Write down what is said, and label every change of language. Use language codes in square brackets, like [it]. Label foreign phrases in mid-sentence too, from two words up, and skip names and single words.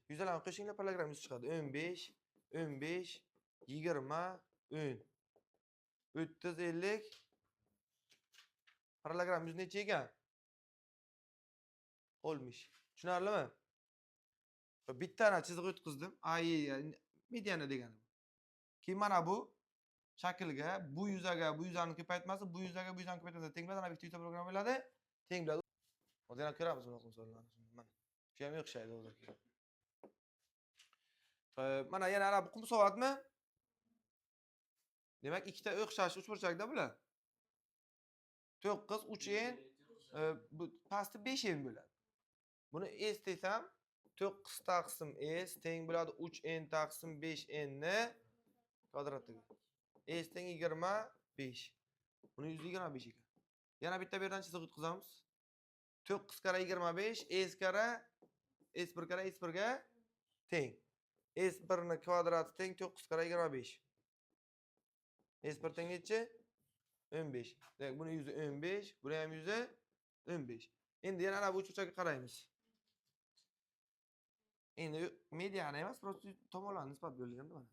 [uz] Yuzlarni qo'shinglar, parallelogram yuz chiqadi. 15, 15, 20, 10. 30, 50. Parallelogram yuz necha ekan? 60. Tushunarlimi? Bittani chiziq o'tkazdim. A, Y mediana deganim. Keyin mana bu shaklga bu yuzaga bu yuzani ko'paytmasi, bu yuzaga bu yuzani ko'paytmasi teng bo'ladi. Ana bitta yuzda program bo'ladi. Teng bo'ladi. Hozir ham ko'ramiz bunaqa misollarni. Mana. Shu ham o'xshaydi hozir. Mana yana ana bu qum soatmi? Demak, ikkita o'xshash uchburchakda bular. 9 3n bu pasti 5n bo'ladi. Buni s desam 9 taqsim s teng bo'ladi 3n taqsim 5n ni kvadratiga. S teng 25. Buni 125 ekan. Yana bitta bu yerdan chiziq o'tkazamiz. 9 kara 25 s kara S1 kare S1 ga teng. S1 ni kvadrati teng 9 kare 25. S1 teng nechi? 15. Demak, buni yuzi 15, buni ham yuzi 15. Endi yana ana bu uchburchakka qaraymiz. Endi mediani emas, prosta tomonlarni nisbat berilganda mana.